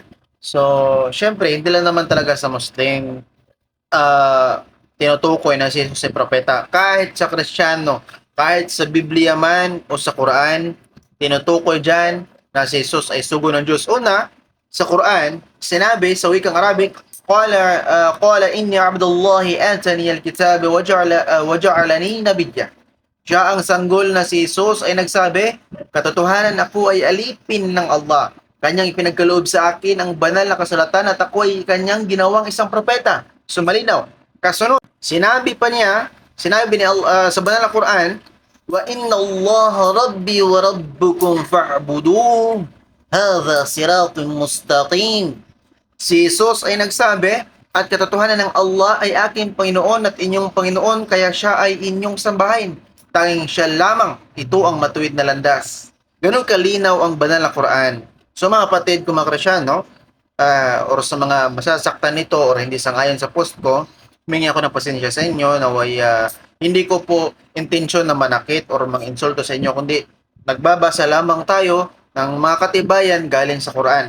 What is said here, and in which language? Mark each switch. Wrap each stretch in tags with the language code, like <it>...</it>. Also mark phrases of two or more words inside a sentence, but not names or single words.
<tl>So, syempre, hindi lang naman talaga sa Muslim tinutukoy na si Jesus ay propeta. Kahit sa Kristiyano, kahit sa Biblia man o sa Quran, tinutukoy dyan na si Jesus ay sugo ng Diyos. Una, sa Quran, sinabi sa wikang Arabic,</tl> <ar>قال إني عبد الله آتاني الكتاب وجعلني نبيا.</ar> <tl>Siya ang sanggol na si Jesus ay nagsabi, katotohanan ako ay alipin ng Allah. Kanyang ipinagkaloob sa akin ang banal na kasulatan at ako ay kanyang ginawang isang propeta. So malinaw. Kasunod, sinabi ni Allah sa banal na Quran,</tl> <ar>وإن الله ربي وربكم فاعبدوه. هذا صراط مستقيم.</ar> <tl>Si Jesus ay nagsabi, at katotohanan ng Allah ay aking Panginoon at inyong Panginoon, kaya siya ay inyong sambahin. Tanging siya lamang, ito ang matuwid na landas. Ganun kalinaw ang banal na Quran. So mga kapatid ko mga Kristyano, or sa mga masasaktan nito or hindi sangayon sa post ko, humingi ako ng pasensya sa inyo na hindi ko po intensyon na manakit or mang-insulto sa inyo, kundi nagbabasa lamang tayo ng mga katibayan galing sa Quran.</tl>